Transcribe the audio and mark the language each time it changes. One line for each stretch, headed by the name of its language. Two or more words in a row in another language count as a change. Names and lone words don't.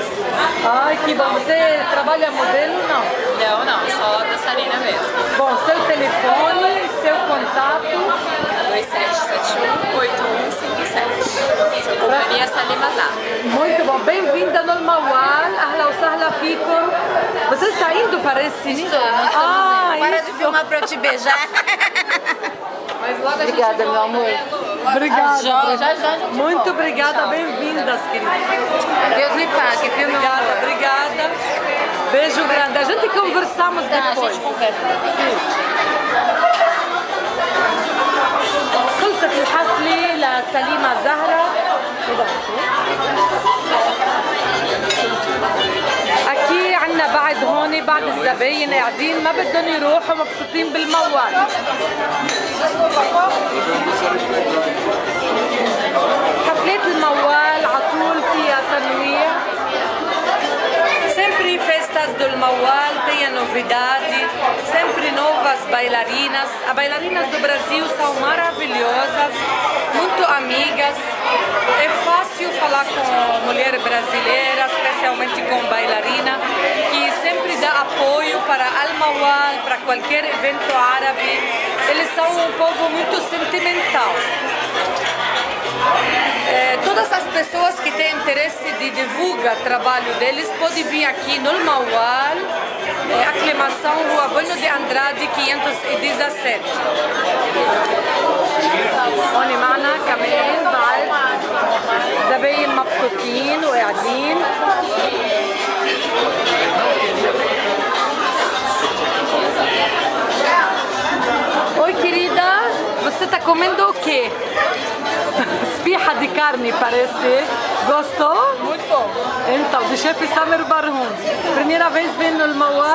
Portuguese: Ai, que bom. Você trabalha modelo? Não. Não, só da Salina mesmo. Bom, seu telefone, seu contato. 2771-8157. Companhia Salima Zahra. Muito bom. Bem-vinda no Almawal.
Arabic: أهلا وسهلا فيكم.
Portuguese: Você está indo, parece? Estou, nós estamos indo. Para de filmar para eu te beijar. Obrigada, meu amor. Obrigada. Já. Muito obrigada, bem-vindas, querida. Deus me pague, viu, meu amor? Obrigada. Beijo grande. A gente conversamos Tá, a depois. gente conversa.
Arabic: خلصت الحفلة لسليمة زهرة. بعض الزباين قاعدين ما بدهم يروحوا مبسوطين بالموال. حفلات الموال عطول فيها تنويع.
Portuguese: Sempre festas do Maual tem a novidade, sempre novas bailarinas. As bailarinas do Brasil são maravilhosas, muito amigas. É fácil falar com mulher brasileira, especialmente com bailarina, que sempre dá apoio para Al-Maual, para qualquer evento árabe. Eles são um povo muito sentimental. Todas as pessoas que têm interesse de divulgar o trabalho deles podem vir aqui no Maual, Aclimação, Rua Bueno de Andrade 517.
Arabic: هون معنا كمان بعد زباين مبسوطين وقاعدين.
Portuguese: Oi, querida, você está comendo o quê? Esfirra de carne, parece. Gostou? Muito bom. Então, de chefe Samer Barhum. Primeira vez vendo no Maual?